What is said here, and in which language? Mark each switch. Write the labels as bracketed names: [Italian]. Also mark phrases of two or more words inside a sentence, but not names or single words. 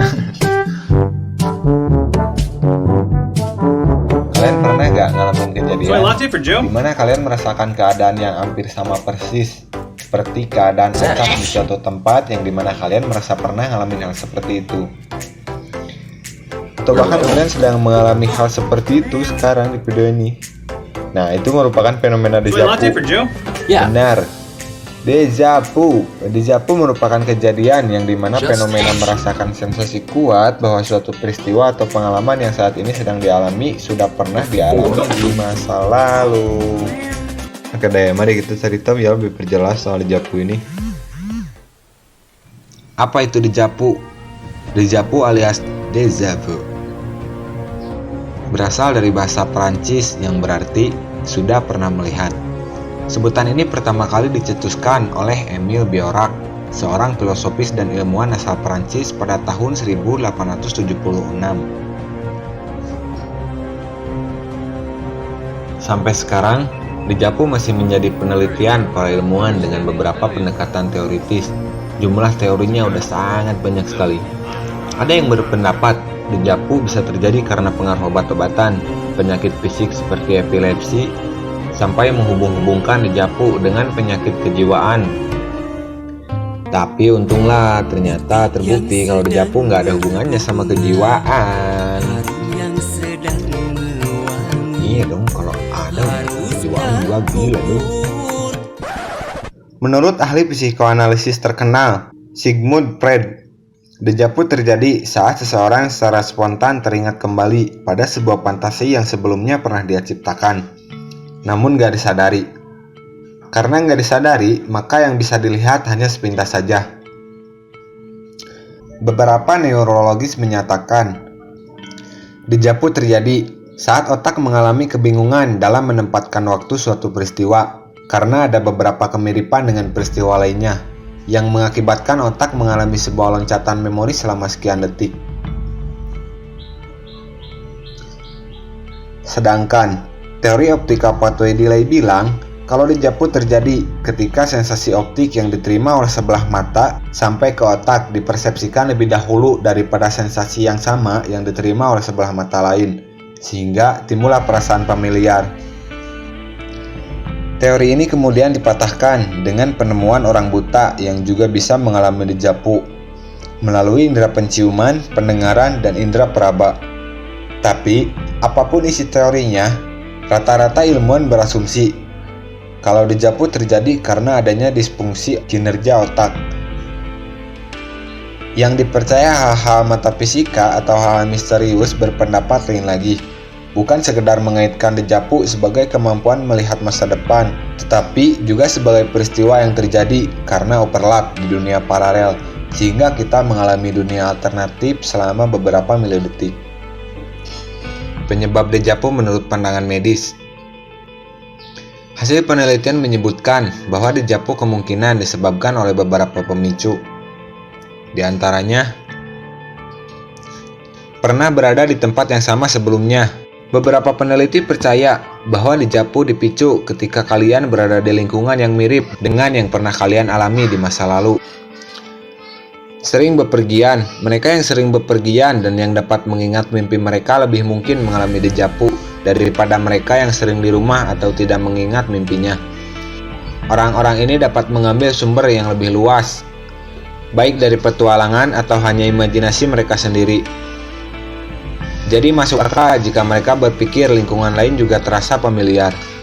[Indonesian] Kalian pernah gak ngalamin kejadian dimana kalian merasakan keadaan yang hampir sama persis seperti keadaan otak di suatu tempat yang dimana kalian merasa pernah ngalamin hal seperti itu? Atau bahkan kalian sedang mengalami hal seperti itu sekarang di video ini. Nah, itu merupakan fenomena [French] déjà vu. [Indonesian] Benar, [French] déjà vu. Déjà vu [Indonesian] merupakan kejadian yang dimana fenomena merasakan sensasi kuat bahwa suatu peristiwa atau pengalaman yang saat ini sedang dialami sudah pernah dialami di masa lalu. Oke deh, mari kita cerita ya lebih perjelas soal [French] déjà vu [Indonesian] ini. Apa itu [French] déjà vu? Déjà vu [Indonesian] alias [French] déjà vu [Indonesian] berasal dari bahasa Prancis yang berarti sudah pernah melihat. Sebutan ini pertama kali dicetuskan oleh Émile Biorac, seorang filosofis dan ilmuwan asal Prancis pada tahun 1876. Sampai sekarang, [French] déjà vu [Indonesian] masih menjadi penelitian para ilmuwan dengan beberapa pendekatan teoritis. Jumlah teorinya udah sangat banyak sekali. Ada yang berpendapat [French] déjà vu [Indonesian] bisa terjadi karena pengaruh obat-obatan, penyakit fisik seperti epilepsi, sampai menghubung-hubungkan [French] déjà vu [Indonesian] dengan penyakit kejiwaan. Tapi untunglah ternyata terbukti kalau [French] déjà vu [Indonesian] nggak ada hubungannya sama kejiwaan. Iya dong, kalau ada kejiwaan juga gila dong. Menurut ahli psikoanalisis terkenal Sigmund Freud, [French] déjà vu [Indonesian] terjadi saat seseorang secara spontan teringat kembali pada sebuah fantasi yang sebelumnya pernah dia ciptakan, namun gak disadari. Karena gak disadari, maka yang bisa dilihat hanya sepintas saja. Beberapa neurologis menyatakan, [French] déjà vu [Indonesian] terjadi saat otak mengalami kebingungan dalam menempatkan waktu suatu peristiwa, karena ada beberapa kemiripan dengan peristiwa lainnya, yang mengakibatkan otak mengalami sebuah loncatan memori selama sekian detik. Sedangkan teori optika [English] pathway delay [Indonesian] bilang kalau [French] déjà vu [Indonesian] terjadi ketika sensasi optik yang diterima oleh sebelah mata sampai ke otak dipersepsikan lebih dahulu daripada sensasi yang sama yang diterima oleh sebelah mata lain, sehingga timbullah perasaan familiar. Teori ini kemudian dipatahkan dengan penemuan orang buta yang juga bisa mengalami [French] déjà vu [Indonesian] melalui indera penciuman, pendengaran, dan indera peraba. Tapi, apapun isi teorinya, rata-rata ilmuwan berasumsi kalau [French] déjà vu [Indonesian] terjadi karena adanya disfungsi kinerja otak. Yang dipercaya hal-hal metafisika atau hal misterius berpendapat lain lagi. Bukan sekedar mengaitkan [French] déjà vu [Indonesian] sebagai kemampuan melihat masa depan, tetapi juga sebagai peristiwa yang terjadi karena overlap di dunia paralel, sehingga kita mengalami dunia alternatif selama beberapa milidetik. Penyebab [French] déjà vu [Indonesian] menurut pandangan medis. Hasil penelitian menyebutkan bahwa [French] déjà vu [Indonesian] kemungkinan disebabkan oleh beberapa pemicu. Di antaranya, pernah berada di tempat yang sama sebelumnya. Beberapa peneliti percaya bahwa [French] déjà vu [Indonesian] dipicu ketika kalian berada di lingkungan yang mirip dengan yang pernah kalian alami di masa lalu. Sering bepergian, mereka yang sering bepergian dan yang dapat mengingat mimpi mereka lebih mungkin mengalami [French] déjà vu [Indonesian] daripada mereka yang sering di rumah atau tidak mengingat mimpinya. Orang-orang ini dapat mengambil sumber yang lebih luas, baik dari petualangan atau hanya imajinasi mereka sendiri. Jadi masuk akal jika mereka berpikir lingkungan lain juga terasa familiar.